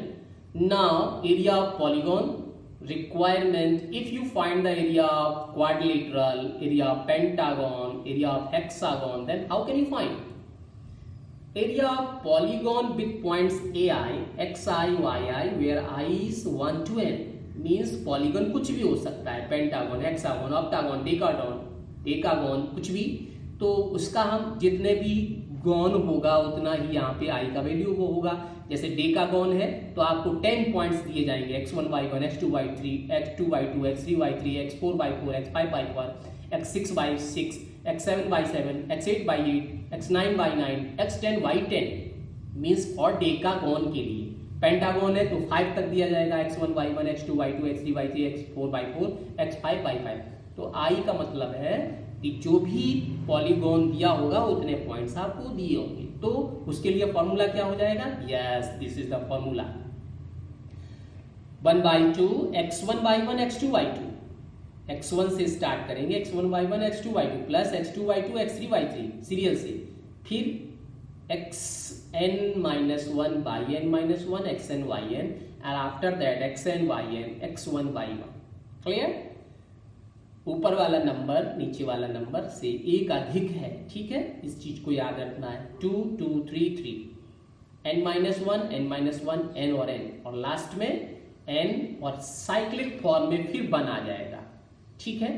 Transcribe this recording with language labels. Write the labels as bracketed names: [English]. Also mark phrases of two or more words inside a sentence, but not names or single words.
[English] Now area of polygon requirement, if you find the area of quadrilateral, area of pentagon, area of hexagon, then how can you find? Area of polygon with points ai, xi, yi, where I is 1 to n, means polygon [Hindi] कुछ भी हो सकता है, पेंटागन, हेक्सागन, ऑक्टागन, डेकागन, कुछ भी, तो उसका हम जितने भी गॉन होगा उतना ही यहाँ पे आई का वैल्यू होगा. जैसे डेकागन है तो आपको 10 पॉइंट्स दिए जाएंगे, x1 y1 x2 y3 x2 y2 x3 y3 x4 y4 x5 y4 x6 y6 x7 y7 x8 y8 x9 y9 x10 y10 [English] means for [Hindi] डेकागन के लिए. पेंटागन है तो 5 तक दिया जाएगा, x1 y1 x2 y2 x3 y3 x4 y4 x5 y5. तो आई का मतलब है कि जो भी पॉलीगॉन दिया होगा उतने पॉइंट्स आपको दिए होंगे. तो उसके लिए फॉर्मूला क्या हो जाएगा? [English] yes, this is the formula. 1/2 x1 y1 x2 y2. [Hindi] x1 से स्टार्ट करेंगे, x1 y1 x2 y2 प्लस x2 y2 x3 y3 सीरियल से, फिर [English] xn minus 1 by n minus 1 xn yn and after that xn yn x1 y1. [Hindi] क्लियर? ऊपर वाला नंबर नीचे वाला नंबर से एक अधिक है, ठीक है, इस चीज को याद रखना है. 2 2 3 3 n [English] minus 1 [Hindi] n और n और लास्ट में n और [English] cyclic form [Hindi] में फिर बना जाएगा, ठीक है.